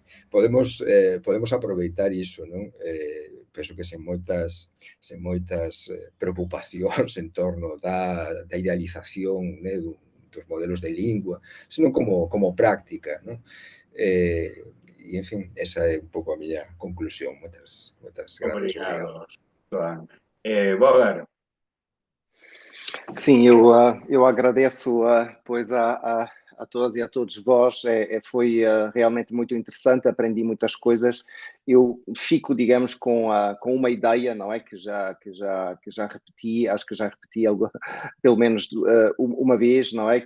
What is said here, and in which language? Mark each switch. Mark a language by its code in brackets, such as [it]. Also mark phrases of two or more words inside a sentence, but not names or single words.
[gl] Podemos aproveitar iso, non? Penso que sen moitas preocupacións en torno da idealización, né, dos modelos de lingua, senón como práctica, non? E, en fin, esa é un pouco a miña conclusión. Moitas gracias. Obrigado, Joan. Bogar. [pt] Sim, eu agradeço pois a todas e a todos vós. Foi realmente muito interessante, aprendi muitas coisas. Eu fico, digamos, com uma ideia, não é? Que já repeti, acho que já repeti pelo menos uma vez, não é?